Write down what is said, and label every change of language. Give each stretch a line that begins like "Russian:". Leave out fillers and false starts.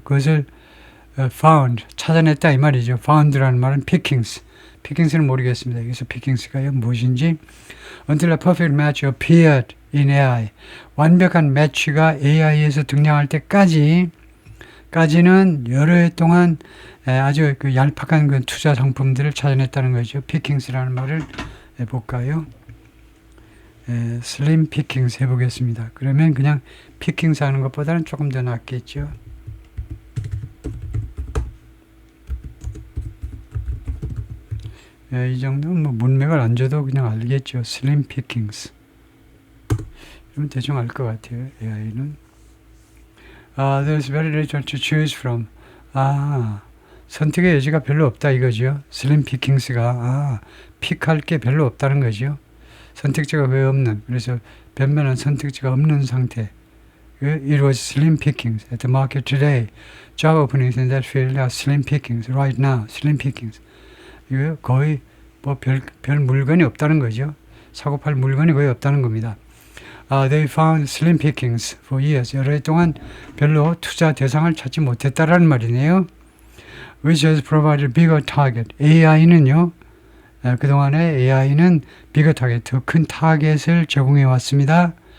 Korean: 그것을 found, 찾아냈다 이 말이죠. found라는 말은 pickings는 모르겠습니다. 여기서 pickings가 무엇인지.
English: until a perfect match appeared in AI.
Korean: 완벽한 매치가 AI에서 등장할 때까지는 여러 해 동안 아주 그 얄팍한 그 투자 상품들을 찾아냈다는 거죠. pickings라는 말을 해볼까요? 슬림 피킹스 해보겠습니다. 그러면 그냥 피킹스 하는 것보다는 조금 더 낫겠죠. 이 정도는 뭐 문맥을 안 줘도 그냥 알겠죠. 슬림 피킹스. 그러면 대충 알 것 같아요. AI는.
English: There's very little to choose from.
Korean: 선택의 여지가 별로 없다 이거죠. 슬림 피킹스가 픽할 게 별로 없다는 거죠. 선택지가 왜 없는, 그래서 변변한 선택지가 없는 상태.
English: It was slim pickings at the market today. Job openings in that field are slim pickings right now. Slim pickings.
Korean: 이거 거의 뭐 별 물건이 없다는 거죠. 사고 팔 물건이 거의 없다는 겁니다.
English: They found slim pickings for years.
Korean: 여러 해 동안 별로 투자 대상을 찾지 못했다라는 말이네요.
English: Which has provided bigger target.
Korean: AI는요. 그동안에 AI는 bigger target, 더 큰 타겟을 제공해 왔습니다.